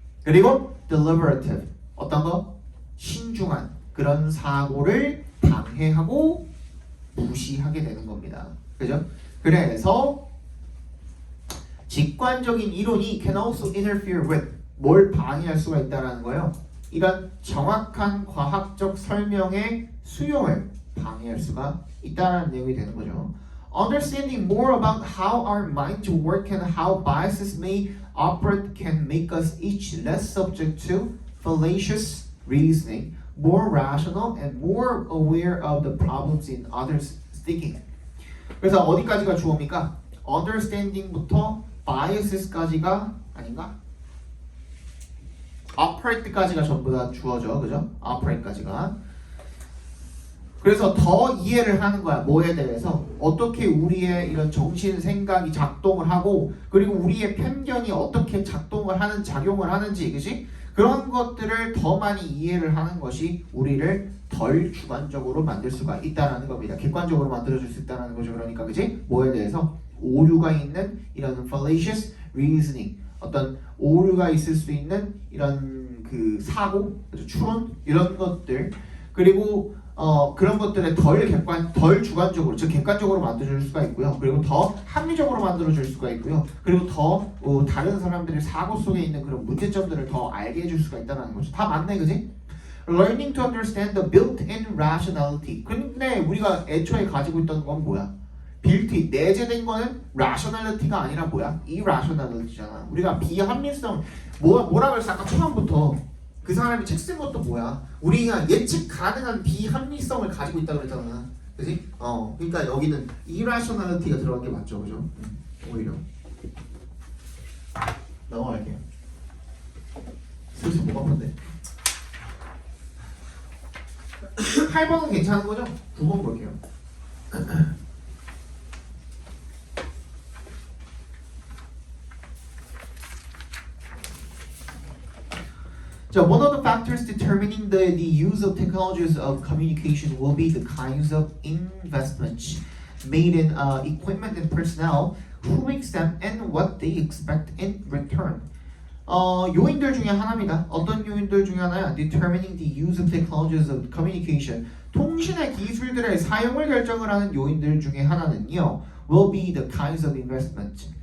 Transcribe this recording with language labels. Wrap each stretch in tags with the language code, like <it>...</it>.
<ko>그리고 deliberative. 어떤 거? 신중한 그런 사고를 방해하고 무시하게 되는 겁니다. 그죠? 그래서 직관적인 이론이 can also interfere with 뭘 방해할 수가 있다라는 거예요. 이런 정확한 과학적 설명의 수용을 방해할 수가 있다는 내용이 되는 거죠.</ko> <en>Understanding more about how our minds work and how biases may operate can make us each less subject to fallacious reasoning, more rational and more aware of the problems in others' thinking.</en> <ko>그래서 어디까지가 주어입니까? Understanding부터 biases까지가 아닌가? operate까지가 전부 다 주어져, 그죠? operate까지가. 그래서 더 이해를 하는 거야. 뭐에 대해서 어떻게 우리의 이런 정신 생각이 작동을 하고 그리고 우리의 편견이 어떻게 작동을 하는 작용을 하는지, 그지? 그런 것들을 더 많이 이해를 하는 것이 우리를 덜 주관적으로 만들 수가 있다는 겁니다. 객관적으로 만들어줄 수 있다는 거죠. 그러니까 그지? 뭐에 대해서 오류가 있는 이런 fallacious reasoning, 어떤 오류가 있을 수 있는 이런 그 사고, 추론 이런 것들, 그리고 그런 것들에 덜 주관적으로, 즉 객관적으로 만들어줄 수가 있고요. 그리고 더 합리적으로 만들어줄 수가 있고요. 그리고 더 다른 사람들의 사고 속에 있는 그런 문제점들을 더 알게 해줄 수가 있다는 거죠. 다 맞네, 그지?</ko> <en>Learning to understand the built-in rationality.</en> <ko>근데 우리가 애초에 가지고 있던 건 뭐야? built-in, 내재된 거는 rationality가 아니라 뭐야? irrationality잖아. 우리가 비합리성, 뭐라 그랬어? 아까 초반부터 그 사람이 책 쓴 것도 뭐야? 우리가 예측 가능한 비합리성을 가지고 있다고 그랬잖아. 그지? 그러니까 여기는 irrationality가 들어간 게 맞죠, 그죠? 오히려 넘어갈게요. 슬슬 목 아픈데. 8번은 괜찮은 거죠? 9번 볼게요.</ko> <en>자, one of the factors determining the use of technologies of communication will be the kinds of investments made in equipment and personnel, who makes them, and what they expect in return.</en> <ko>요인들 중에 하나입니다. 어떤 요인들 중에 하나야?</ko> <en>Determining the use of technologies of communication.</en> <ko>통신의 기술들의 사용을 결정을 하는 요인들 중에 하나는요.</ko> <en>Will be the kinds of investment.</en>